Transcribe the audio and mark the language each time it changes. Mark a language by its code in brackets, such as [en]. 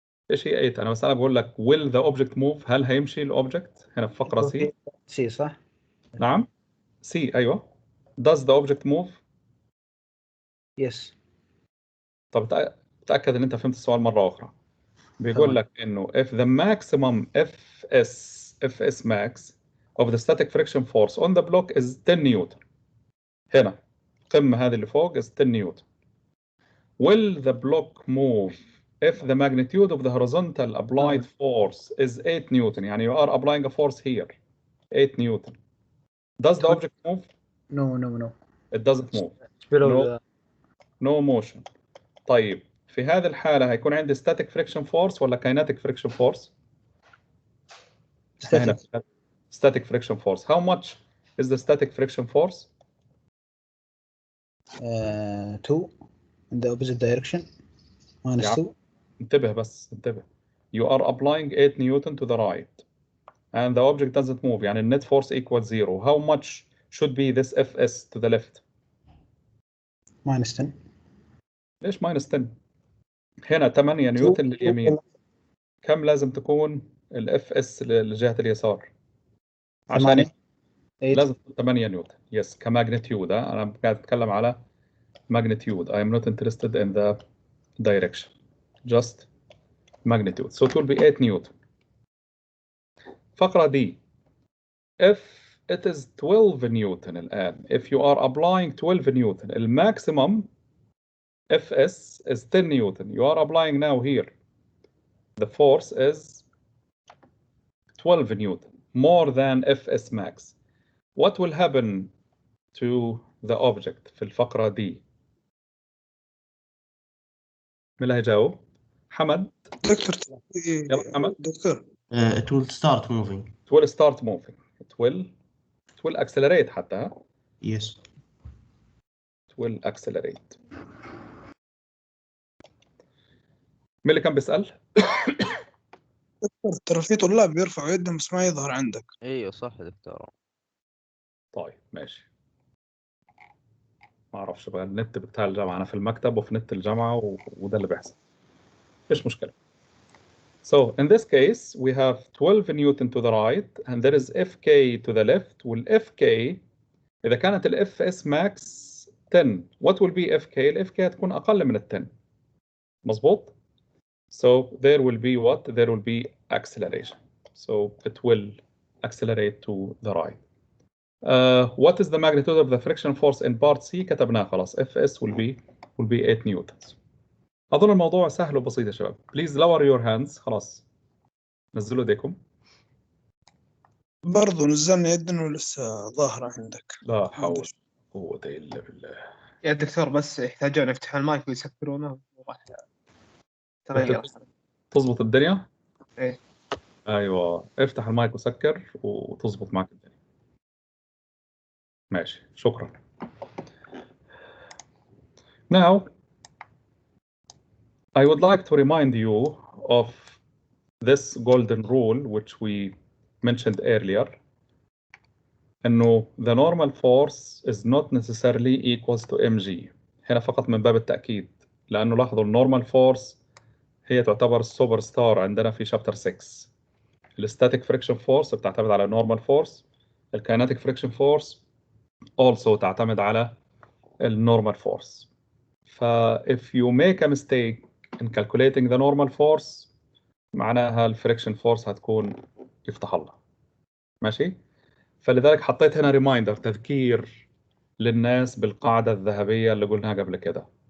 [ar] ايش هي 8؟ انا بسألك بقول لك [en] will the object move؟ [ar] هل هيمشي الاوبجكت هنا في فقرة C؟ سي صح؟ نعم [en] C [ar] ايوه. [en] Does the object move؟ Yes. [ar] طب تأكد ان انت فهمت السؤال مرة أخرى. بيقول لك انه [en] if the maximum Fs max of the static friction force on the block is 10 Newton. [ar] هنا القمة هذه اللي فوق [en] is 10 Newton. Will the block move if the magnitude of the horizontal applied force is 8 Newton? [ar] يعني [en] you are applying a force here 8 Newton. Does the object move? No. It doesn't move. No motion. [ar] طيب في هذه الحالة هيكون عندي [en] static friction force [ar] ولا [en] kinetic friction force؟ Static friction force. How much is the static friction force? 2 in the opposite direction. -2. [ar] انتبه بس انتبه. [en] You are applying 8 Newton to the right and the object doesn't move. [ar] يعني [en] net force equals 0. How much should be this Fs to the left? minus 10. [ar] ليش ماينس 10؟ هنا 8 نيوتن لليمين، كم لازم تكون الاف اس لجهة اليسار؟ عشان 8 8 لازم تكون 8 نيوتن. [en] Yes كماجنتيود. [ar] انا قاعد اتكلم على magnitude. [en] I am not interested in the direction, just magnitude. So it will be 8 Newton. [ar] فقرة دي [en] if it is 12 Newton [ar] الآن, [en] if you are applying 12 Newton, the maximum Fs is 10 Newton. You are applying now here. The force is 12 Newton, more than Fs max. What will happen to the object [ar] في الفقرة دي؟ مين اللي هيجاوب؟ حمد. دكتور يلا حمد. دكتور [en] It will start moving. It will start moving. It will accelerate [ar] حتى. ها؟ [en] Yes. It will accelerate. [ar] مين اللي كان بيسأل؟ دكتور ترى في طلاب بيرفعوا يدهم بس ما يظهر عندك. ايوه صح يا دكتور. طيب ماشي. ما اعرفش بقى النت بتاع الجامعة، انا في المكتب وفي نت الجامعة وده اللي بيحصل. مفيش مشكلة. [en] So in this case we have 12 Newton to the right and there is Fk to the left. [ar] والFk إذا كانت ال Fs max 10 [en] what will be Fk؟ [ar] ال Fk هتكون أقل من ال 10. مظبوط؟ [en] So there will be what? There will be acceleration. So it will accelerate to the right. What is the magnitude of the friction force in part C؟ [ar] كتبناه خلاص. [en] Fs will be 8 newtons. [ar] أظن الموضوع سهل وبسيط يا شباب. [en] Please lower your hands. [ar] خلاص. نزلوا ايديكم. برضو نزلنا يدنا ولسه ظاهرة عندك. لا حول ولا قوة إلا بالله. يا دكتور بس يحتاجون يفتحوا المايك ويسكرونه وراح تغير. تظبط الدنيا؟ ايه. ايوه افتح المايك وسكر وتظبط معك الدنيا. ماشي شكرا. [en] Now I would like to remind you of this golden rule which we mentioned earlier. [ar] إنه [en] the normal force is not necessarily equals to mg. [ar] هنا فقط من باب التأكيد، لأنه لاحظوا النورمال فورس هي تعتبر السوبر ستار عندنا في شابتر 6. الستاتيك فريكشن فورس بتعتمد على النورمال فورس، الكايناتيك فريكشن فورس [en] also [ar] تعتمد على النورمال فورس. [en] ف if you make a mistake in calculating the normal force [ar] معناها الفريكشن فورس هتكون يفتح الله. ماشي؟ فلذلك حطيت هنا ريمايندر، تذكير للناس بالقاعدة الذهبية اللي قلناها قبل كده.